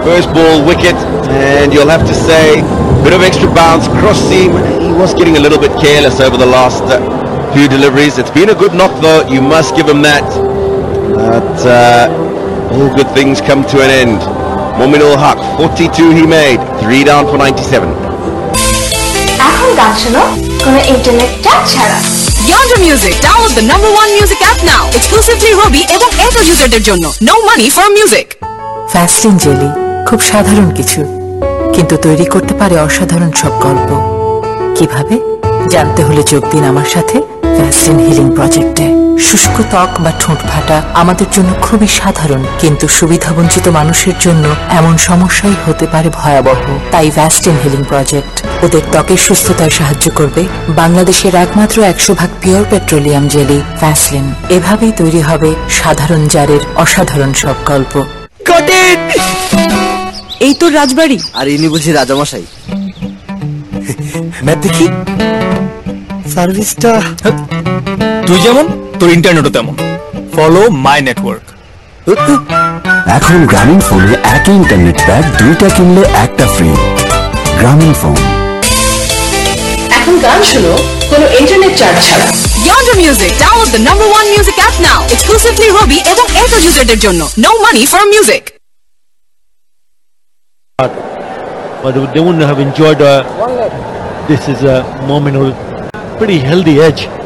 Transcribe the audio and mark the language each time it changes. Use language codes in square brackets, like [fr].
[en] First ball, wicket, and you'll have to say, bit of extra bounce, cross seam. He was getting a little bit careless over the last few deliveries. It's been a good knock though, you must give him that. But all good things come to an end. Momin al-Haq, 42 he made, 3 down for 97. [bn] এখন গান শোনো কোনো internet charge ছাড়া। [en] Yonder Music, download the #1 music app now. Exclusively Robi [bn] এবং এত ইউজারদের জন্য। [en] No money for music. Fasting jelly, [bn] খুব সাধারণ কিছু, কিন্তু তৈরি করতে পারে অসাধারণ সব গল্প। কিভাবে জানতে হলে যোগ দিন আমার সাথে ভ্যাসলিন হিলিং প্রজেক্টে। শুষ্ক ত্বক বা ঠোঁট ফাটা আমাদের জন্য খুবই সাধারণ, কিন্তু সুবিধাবঞ্চিত মানুষের জন্য এমন সমস্যাই হতে পারে ভয়াবহ। তাই ভ্যাসলিন হিলিং প্রজেক্ট ওদের ত্বকের সুস্থতায় সাহায্য করবে। বাংলাদেশের একমাত্র 100% পিওর পেট্রোলিয়াম জেলি ভ্যাসলিন। এভাবেই তৈরি হবে সাধারণ জারের অসাধারণ সব গল্প। এই তো রাজবাড়ি, আর ইনি বুঝি রাজামশাই। ম্যাপ দেখি। সার্ভিসটা তুই যেমন তোর ইন্টারনেটও তেমন। [en] Follow my network. [bn] এখন গ্রামীণ ফোনে একই ইন্টারনেট প্যাক 2টা কিনলে একটা ফ্রি। গ্রামীণ ফোন। এখন গান শুনো কোনো ইন্টারনেট চার্জ ছাড়া। [en] Yonder Music, download the #1 music app now. Exclusively Robi [bn] এবং Airtel userদের জন্য. [en] No money for music. But they wouldn't have enjoyed this is a Mominul pretty healthy edge.